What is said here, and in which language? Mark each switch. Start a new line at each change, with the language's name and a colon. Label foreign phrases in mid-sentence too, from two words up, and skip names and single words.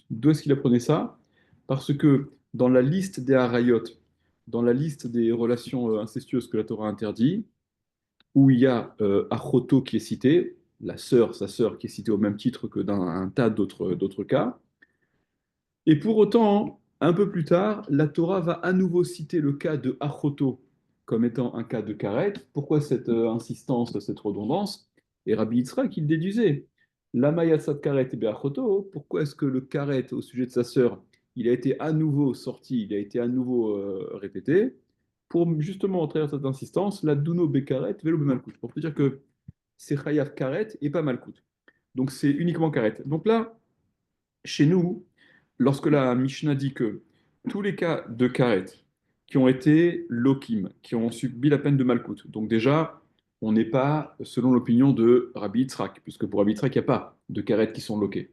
French: D'où est-ce qu'il apprenait ça? Parce que dans la liste des harayot, dans la liste des relations incestueuses que la Torah interdit, où il y a Achoto qui est cité, la sœur, sa sœur qui est citée au même titre que dans un tas d'autres cas, et pour autant, un peu plus tard, la Torah va à nouveau citer le cas de Achoto comme étant un cas de karet. Pourquoi cette insistance, cette redondance? Et Rabbi Yitzhak, il déduisait.
Hebrew: למה יצאת כרת באחותו,
French: pourquoi est-ce que le karet au sujet de sa sœur, il a été à nouveau sorti, il a été à nouveau répété, pour justement, au travers de cette insistance,
Hebrew: לדונו בכרת ולא במלקות,
French: pour te dire que c'est
Hebrew: חייב כרת
French: et pas malkout. Donc c'est uniquement karet. Donc là, chez nous, lorsque la Mishnah dit que tous les cas de karet qui ont été lokim, qui ont subi la peine de malkout, donc déjà, on n'est pas selon l'opinion de Rabbi Yitzhak, puisque pour Rabbi Yitzhak, il n'y a pas de karet qui sont loqués.